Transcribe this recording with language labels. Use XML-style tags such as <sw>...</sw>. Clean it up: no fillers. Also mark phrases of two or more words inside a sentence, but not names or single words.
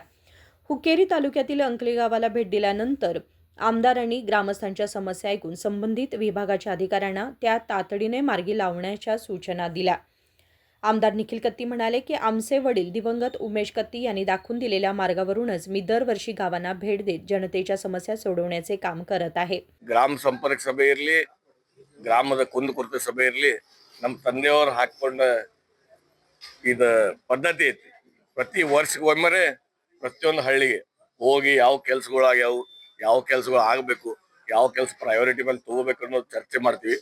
<mr>हुक्केरी तालुक्यातील अंकली गावाला भेट दिल्यानंतर आमदारांनी ग्रामस्थांच्या समस्या ऐकून संबंधित विभागाच्या अधिकाऱ्यांना त्या तातडीने मार्गी लावण्याच्या सूचना दिल्या. आमदार निखिल कत्ती म्हणाले की आमचे वडील दिवंगत उमेश कत्ती यांनी दाखवून दिलेल्या मार्गावरूनच मी दरवर्षी गावांना भेट देत जनतेच्या समस्या सोडवण्याचे काम करत आहे.</mr> <kn>ಗ್ರಾಮ ಸಂಪರ್ಕ ಸಭೆ ಇರಲಿ, ಗ್ರಾಮದ ಕುಂದುಕೊರತೆ ಸಭೆ ಇರಲಿ, ನಮ್ಮ ತಂದೆಯವರು ಹಾಕಿಕೊಂಡ ಇದು ಪದ್ಧತಿ ಐತಿ. ಪ್ರತಿ ವರ್ಷಕ್ಕೊಮ್ಮೆ ಪ್ರತಿಯೊಂದು ಹಳ್ಳಿಗೆ ಹೋಗಿ ಯಾವ ಕೆಲಸಗಳಾಗ್ಯಾವು, ಯಾವ ಕೆಲಸಗಳು ಆಗಬೇಕು, ಯಾವ ಕೆಲಸ ಪ್ರಯಾರಿಟಿ ಮೇಲೆ ತಗೋಬೇಕು ಅನ್ನೋದು ಚರ್ಚೆ ಮಾಡ್ತೀವಿ.</kn>